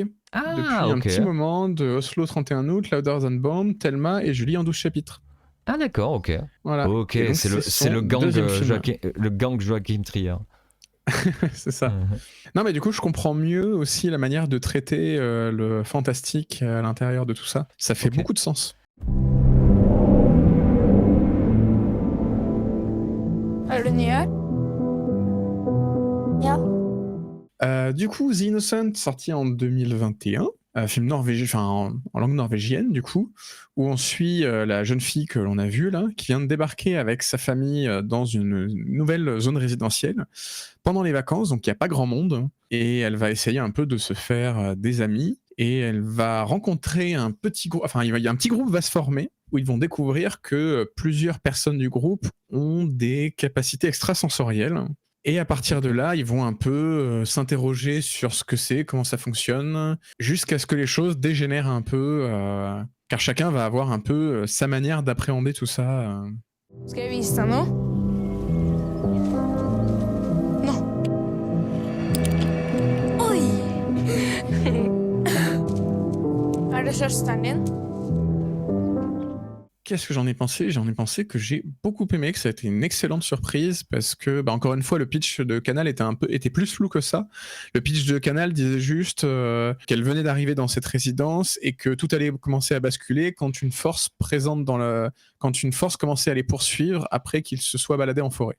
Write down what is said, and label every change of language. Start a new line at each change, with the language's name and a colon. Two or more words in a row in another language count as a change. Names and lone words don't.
French: Depuis un petit moment, de Oslo 31 août, Louder Than Bomb, Thelma et Julie en 12 chapitres. Ah d'accord, ok. Voilà. Ok, c'est le gang Joachim Trier. C'est ça. Non mais du coup je comprends mieux aussi la manière de traiter le fantastique à l'intérieur de tout ça. Ça fait beaucoup de sens.
Norwegian: Er du ny her? Ja.
French: Du coup, The Innocent, sorti en 2021, film norvégien, en langue norvégienne du coup, où on suit la jeune fille que l'on a vue là, qui vient de débarquer avec sa famille dans une nouvelle zone résidentielle pendant les vacances, donc il n'y a pas grand monde, et elle va essayer un peu de se faire des amis, et elle va rencontrer un petit groupe, enfin il y a un petit groupe va se former, où ils vont découvrir que plusieurs personnes du groupe ont des capacités extrasensorielles. Et à partir de là, ils vont un peu s'interroger sur ce que c'est, comment ça fonctionne, jusqu'à ce que les choses dégénèrent un peu, car chacun va avoir un peu sa manière d'appréhender tout ça.
Norwegian: Skal jeg vise deg noe? Nå. Oi! Er det søsteren din?
French: Qu'est-ce que j'en ai pensé? J'en ai pensé que j'ai beaucoup aimé, que ça a été une excellente surprise parce que, encore une fois, le pitch de Canal était plus flou que ça. Le pitch de Canal disait juste qu'elle venait d'arriver dans cette résidence et que tout allait commencer à basculer quand une force commençait à les poursuivre après qu'ils se soient baladés en forêt.